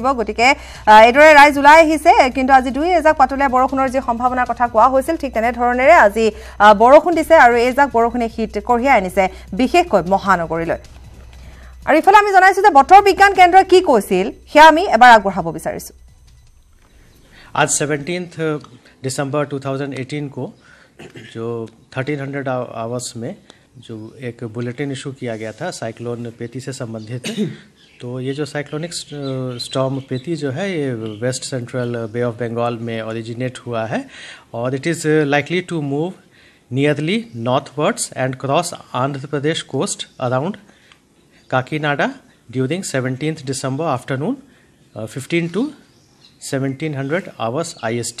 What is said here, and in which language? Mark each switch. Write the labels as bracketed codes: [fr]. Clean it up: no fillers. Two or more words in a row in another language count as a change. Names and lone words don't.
[as] গতিকে এইদৰে ৰাইজ ওলাই আহিছে, কিন্তু আজি 2 এজাক পাতলীয়া বৰষুণৰ যি সম্ভাৱনাৰ কথা কোৱা হৈছিল ঠিক তেনেধৰণেৰে আজি বৰষুণ দিছে, আৰু এইজাক বৰষুণে শীত কঢ়িয়াই আনিছে বিশেষকৈ মহানগৰীলৈ। আৰু ইফালে আমি জনাইছো যে বতৰ বিজ্ঞান কেন্দ্ৰই কি কৈছিল সেয়া আমি এবাৰ আগবঢ়াব বিচাৰিছো। [hi] आज 17 दिसंबर 2018 को जो 1300 आवर्स में जो एक [en] bulletin issue [hi] किया गया था साइक्लोन पेती से संबंधित। तो ये जो [en] cyclonic storm पेती [hi] जो है ये [en] West Central Bay of Bengal [hi] में ओरिजिनेट हुआ है, और [en] it is likely to move nearly northwards and cross Andhra Pradesh coast around Kakinada during 17 दिसंबर afternoon 15 to 1700 hours IST।